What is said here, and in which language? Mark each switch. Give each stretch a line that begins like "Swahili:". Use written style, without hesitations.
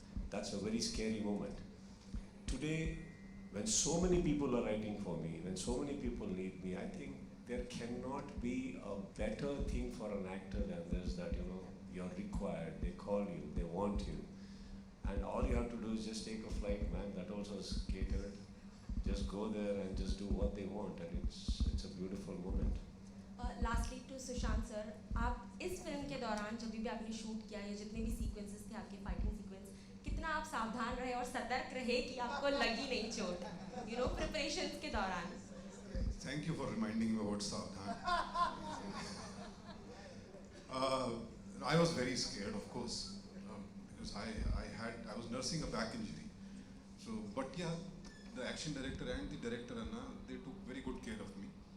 English: That's a very scary moment. Today, when so many people are writing for me, when so many people need me, I think there cannot be a better thing for an actor than this, that, you know, you're required, they call you, they want you. And all you have to do is just take a flight, man, that also is catered. Just go there and just do what they want, and it's a beautiful moment.
Hindi: Lastly to Sushant sir, आप इस film के दौरान जब भी आपने shoot किया या जितने भी सीक्वेंसेस थे आपके फाइटिंग सीक्वेंस, कितना आप सावधान रहे और सतर्क रहे कि आपको लगी नहीं चोट,
English: you know,
Hindi: preparations के दौरान?
English: Thank you for reminding me about Savdhan. Uh, I was very scared, of course, because I was nursing a back injury. So, but yeah, the action director and the director Anna, they took very good care of me.